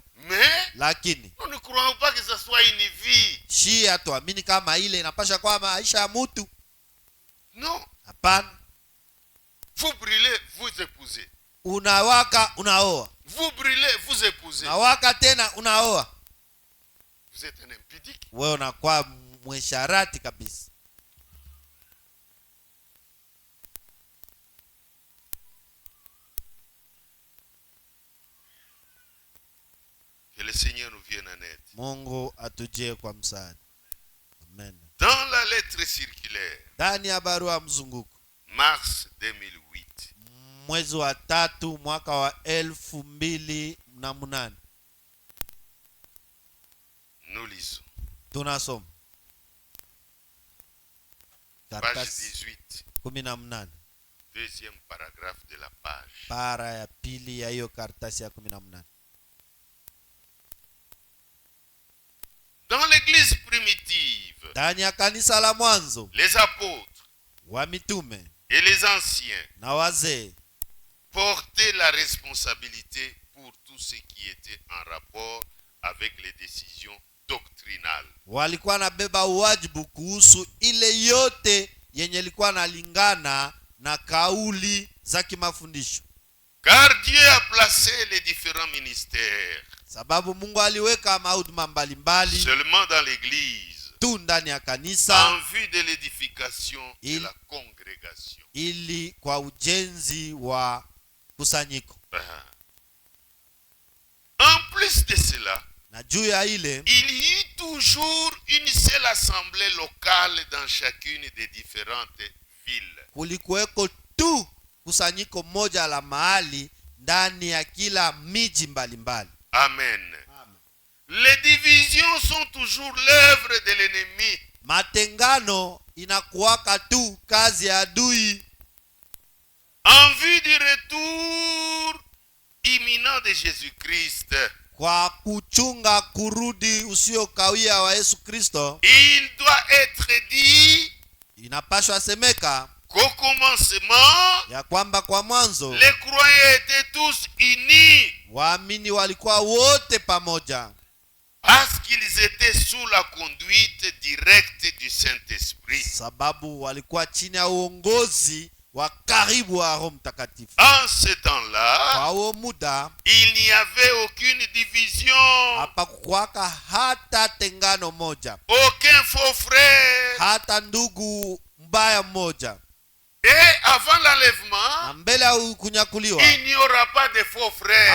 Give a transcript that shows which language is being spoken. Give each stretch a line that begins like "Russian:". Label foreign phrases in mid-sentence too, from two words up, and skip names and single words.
French: Mais
Swahili: lakini
French: nous ne croyons pas que ce soit une vie.
Swahili: shia tuamini kama ile inapasha kwa maisha ya mtu.
French: Non.
Swahili: Hapana,
French: Vous brûlez, vous épousez.
Swahili: unawaka unaoa,
French: Vous brûlez, vous épousez.
Swahili: unawaka tena unaoa,
French: Vous êtes un impudique.
Swahili: wewe unakuwa mwesharati kabisa.
French: Que le Seigneur nous vienne en aide.
Swahili: Mungu atujie kwa msaada. Amen.
French: Dans la lettre circulaire,
Swahili: Ndani ya barua mzunguko,
French: mars 2008,
Swahili: mwezi wa 3 mwaka wa 2008,
French: nous lisons.
Swahili: tunasoma
French: Page
Swahili: karatasi 18, 18,
French: deuxième paragraphe de la page.
Swahili: para ya pili ya hiyo karatasi ya 18.
French: Dans l'église primitive,
Swahili: Ndani ya kanisa la mwanzo,
French: les apôtres
Swahili: wa mitume
French: et les anciens
Swahili: na wazee
French: portaient la responsabilité pour tout ce qui était en rapport avec les décisions doctrinales.
Swahili: walikuwa nabeba uwajibu kuhusu ile yote yenye ilikuwa nalingana na kauli za kimafundisho,
French: Car Dieu a placé les différents ministères
Swahili: sababu Mungu aliweka mahuduma mbalimbali
French: seulement dans l'église
Swahili: tu ndani ya kanisa
French: en vue de l'édification de la congrégation.
Swahili: ili kwa ujenzi wa kusanyiko.
French: En plus de cela,
Swahili: Na juu ya ile
French: il y eut toujours une seule assemblée locale dans chacune des différentes villes.
Swahili: kulikuweko tu kusanyiko moja la mahali ndani ya kila miji mbalimbali. Amen.
French: Les divisions sont toujours l'œuvre de l'ennemi.
Swahili: Matengano inakuwaka tu kazi ya adui
French: En vue du retour imminent de Jésus-Christ.
Swahili: kwa kuchunga kurudi usiokawia wa Yesu Kristo,
French: il doit être dit
Swahili: inapaswa semeka
French: qu'au commencement,
Swahili: ya kwamba kwa mwanzo
French: les croyants étaient tous unis
Swahili: waamini walikuwa wote pamoja,
French: parce qu'ils étaient sous la conduite directe du Saint-Esprit.
Swahili: sababu walikuwa chini ya uongozi wa karibu wa Roho Mtakatifu.
French: En ce temps-là,
Swahili: Kwa huo muda
French: il n'y avait aucune division,
Swahili: hapa kukwaka hata tengano moja,
French: aucun faux frère.
Swahili: hata ndugu mbaya mmoja.
French: Et avant l'enlèvement,
Swahili: Na mbele ya kunyakuliwa
French: il n'y aura pas de faux frères.